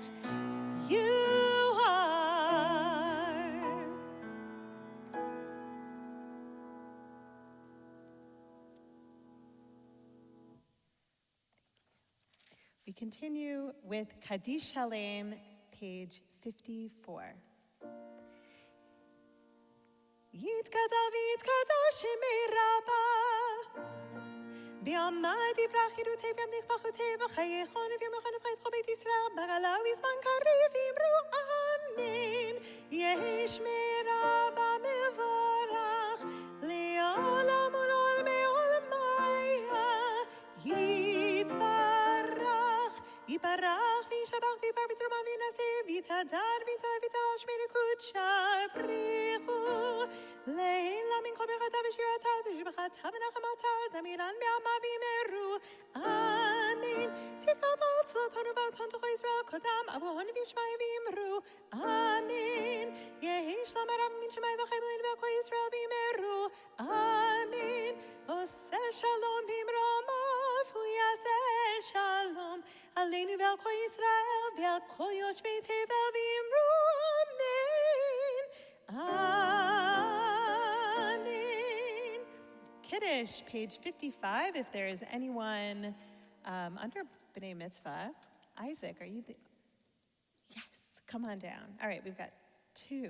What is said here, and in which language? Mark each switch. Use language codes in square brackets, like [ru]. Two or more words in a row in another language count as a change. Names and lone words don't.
[en] You are. We continue with Kaddish Shalem, page 54. [arc] יתגדל ויתקדש שמה רבא בעלמא די ברא כרעותה וימליך מלכותה בחייכון וביומיכון ובחיי דכל בית ישראל בעגלא ובזמן קריב ואמרו אמן יהא שמה רבא מברך לעלם ולעלמי עלמיא יתברך וישתבח ויתפאר ויתרומם ויתנשא ויתהדר ויתעלה ויתהלל שמה דקדשא בריך הוא לעלא מן כל ברכתא ושירתא תשבחתא ונחמתא דאמירן בעלמא ואמרו אמן תתקבל צלותהון ובעותהון דכל ישראל קדם אבוהון די בשמיא ואמרו אמן יהא שלמא רבא מן שמיא וחיים עלינו ועל כל ישראל ואמרו אמן [he] עושה שלום במרומיו הוא יעשה שלום עלינו ועל כל ישראל ועל כל יושבי תבל ואמרו אמן. [en] Kiddush, page 55, if there is anyone under [he] בני מצווה. [en] Isaac, are you Yes, come on down. All right, we've got two.